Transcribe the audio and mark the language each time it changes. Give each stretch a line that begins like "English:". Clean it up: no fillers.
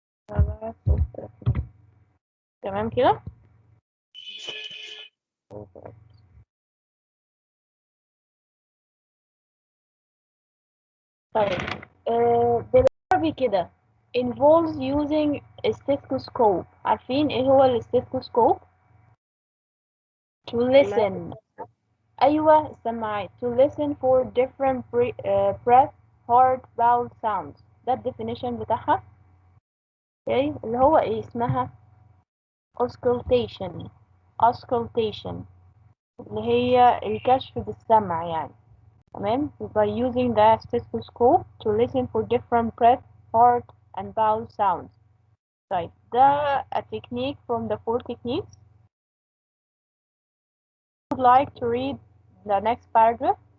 Arabic: 7 6 2. تمام كده. طيب بالعربي كده
English: involves using a stethoscope.
Arabic: عارفين ايه هو الستيثوسكوب؟
English: to listen.
Arabic: أيوة السماعات.
English: to listen for different breath, heart, bowel sounds.
Arabic: ده الديفينيشن بتاعها. اوكي اللي هو ايه اسمها auscultation. auscultation اللي هي الكشف بالسمع يعني. تمام.
English: by using the stethoscope to listen for different breath, heart and bowel sounds.
Arabic: طيب ده
English: a technique from the 4 techniques. Would like to read the next paragraph.